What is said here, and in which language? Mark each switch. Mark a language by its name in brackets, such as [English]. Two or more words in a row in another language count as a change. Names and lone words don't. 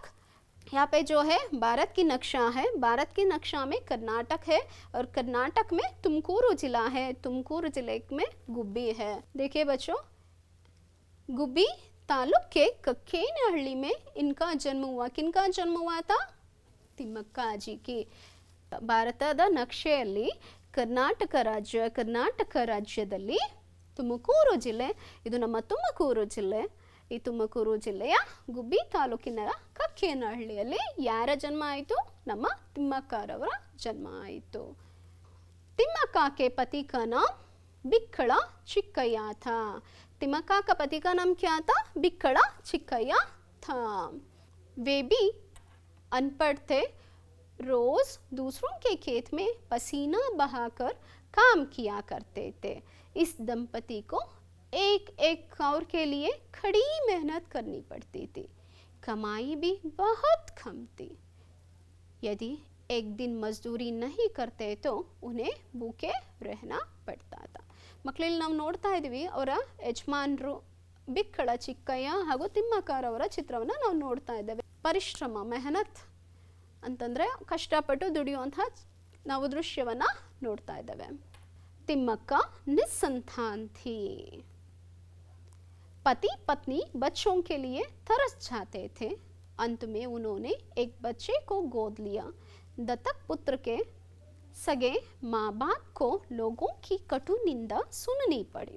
[Hindi] यहाँ पे जो है भारत की नक्शा है. भारत की नक्शा में कर्नाटक है और कर्नाटक में तुमकूरू जिला है. तुमकूरू जिले में गुब्बी है. देखिए बच्चों, गुब्बी तालुक के कक्केनहಳ್ಳಿ में इनका जन्म हुआ. किनका जन्म हुआ था? ತಿಮ್ಮಕ್ಕ जी की. [Kannada] ಭಾರತದ ನಕ್ಷೆಯಲ್ಲಿ ಕರ್ನಾಟಕ ರಾಜ್ಯದಲ್ಲಿ ತುಮಕೂರು ಜಿಲ್ಲೆ. ಇದು ನಮ್ಮ ತುಮಕೂರು ಜಿಲ್ಲೆ. ಈ ತುಮಕೂರು ಜಿಲ್ಲೆಯ ಗುಬ್ಬಿ ತಾಲೂಕಿನ ಕಕ್ಕೇನಹಳ್ಳಿಯಲ್ಲಿ ಯಾರ ಜನ್ಮ ಆಯಿತು? ನಮ್ಮ ತಿಮ್ಮಕ್ಕರವರ ಜನ್ಮ ಆಯಿತು. [Hindi] तिम्मक्का के पति का नाम बिक्कड़ा चिक्कैया था. तिम्मक्का का पति का नाम क्या था? बिक्कड़ा चिक्कैया था. वे भी अनपढ़ थे. रोज दूसरों के खेत में पसीना बहाकर काम किया करते थे. इस दंपति को एक एक कौर के लिए कड़ी मेहनत करनी पड़ती थी. कमाई भी बहुत कम थी. यदि एक दिन मजदूरी नहीं करते तो उन्हें भूखे रहना पड़ता था. [Kannada] ಮಕ್ಕಳಲ್ಲಿ ನಾವು ನೋಡ್ತಾ ಇದ್ದೀವಿ ಅವರ ಯಜಮಾನರು ಬಿಕ್ಕಳ ಚಿಕ್ಕಯ್ಯ ಹಾಗೂ ತಿಮ್ಮಕ್ಕರವರ ಚಿತ್ರವನ್ನು ನಾವು ನೋಡ್ತಾ ಇದ್ದೇವೆ. ಪರಿಶ್ರಮ, ಮೆಹನತ್ ಅಂತಂದರೆ ಕಷ್ಟಪಟ್ಟು ದುಡಿಯುವಂತಹ ನಾವು ದೃಶ್ಯವನ್ನು ನೋಡ್ತಾ ಇದ್ದೇವೆ. [Hindi] ತಿಮ್ಮಕ್ಕ निसंतान थी. पति पत्नी बच्चों के लिए तरस जाते थे. अंत में उन्होंने एक बच्चे को गोद लिया. दत्तक पुत्र के सगे माँ बाप को लोगों की कटु निंदा सुननी पड़ी.